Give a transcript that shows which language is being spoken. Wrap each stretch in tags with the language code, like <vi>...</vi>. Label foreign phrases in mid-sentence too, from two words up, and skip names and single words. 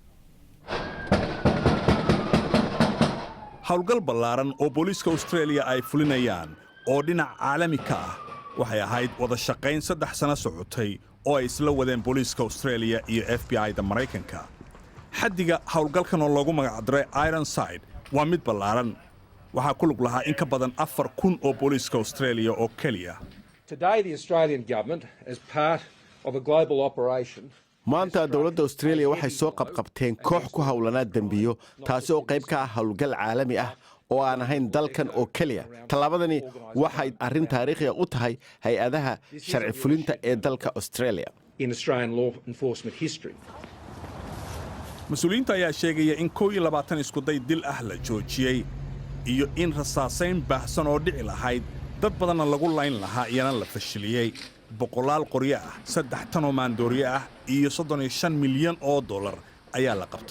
<so>hawlgal ballaaran oo booliska Australia ay fulinayaan oo dhinac caalami ka ah waxay ahayd wada shaqayn 3 sano socotay oo ay isla wadeen booliska Australia iyo FBI-da Mareykanka. xaddiga hawlgalkan oo loogu magac daray Ironside waa mid ballaaran. waxaa ku lug lahaa in ka badan 4,000 oo booliska Australia oo kaliya.</so> <en>Today the Australian government as part of a global operation</en> <so>maanta dawladda Australia waxay soo qabqabteen koox ku hawlanaa dambiyo taasi oo qayb ka ah hawlgal caalami ah oo aan ahayn dalkan oo kaliya. talaabadani waxay arrin taariikhi ah u tahay hay'adaha sharci fulinta ee dalka Australia.</so> <en>in Australian law enforcement history.</en> <so>Mas'uuliyiinta ayaa sheegaya in 22 isku day dil ah la joojiyay iyo in rasaasayn baahsan oo dhici lahayd dad badanna lagu layn lahaa iyana la fashiliyay. boqolaal qoryo ah 3 tan oo maandooriye ah iyo 35 milyan oo dollar ayaa la qabtay.</so>